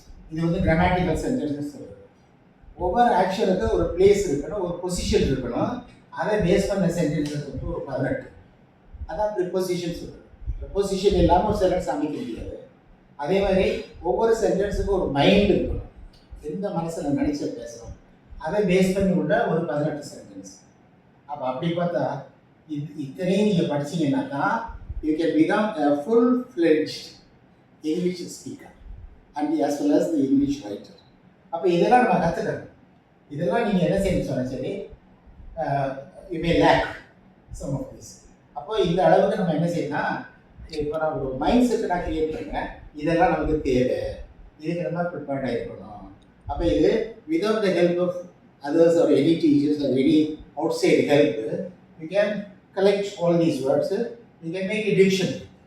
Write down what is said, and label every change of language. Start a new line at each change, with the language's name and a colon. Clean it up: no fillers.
Tamil: இது வந்து grammatical sentences சொல்லுது. ஒவ்வொரு ஆக்ஷனுக்கும் ஒரு பிளேஸ் இருக்கணும், ஒரு பொசிஷன் இருக்கணும். அதை பேஸ் பண்ண சென்டென்சஸ் வந்து ஒரு 18. அதான் ப்ரிப்போசிஷன் சொல்லுது. ப்ரிப்போசிஷன் இல்லாமல் ஒரு சென்டென்ஸ் அமைக்க முடியாது. அதே மாதிரி ஒவ்வொரு சென்டென்ஸுக்கும் ஒரு மைண்ட் இருக்கணும். எந்த மனசில் நினைச்ச பேசுகிறோம் அதை பேஸ் பண்ணி உள்ள ஒரு 18 சென்டென்ஸ். அப்போ அப்படி பார்த்தா இத்தனையும் நீங்கள் படிச்சீங்கன்னா தான்
English: You can become a full-fledged English speaker and as well as the English writer.
Tamil: அப்போ இதெல்லாம் நம்ம கற்றுக்கணும். இதெல்லாம் நீங்கள் என்ன செய்யணும் சொன்னால் சரி,
English: You may lack some of this.
Tamil: அப்போ இந்த அளவுக்கு நம்ம என்ன செய்யணும்னா, இப்போ நான் ஒரு மைண்ட் செட்டை நான் கிரியேட் பண்ணுறேன், இதெல்லாம் நமக்கு தேவை, இதுக்கு நம்ம ப்ரிப்பேர்டாக இருக்கணும். அப்போ இது
English: Without the help of others or any teachers or any outside help you can collect all these words, you can make a dictionary.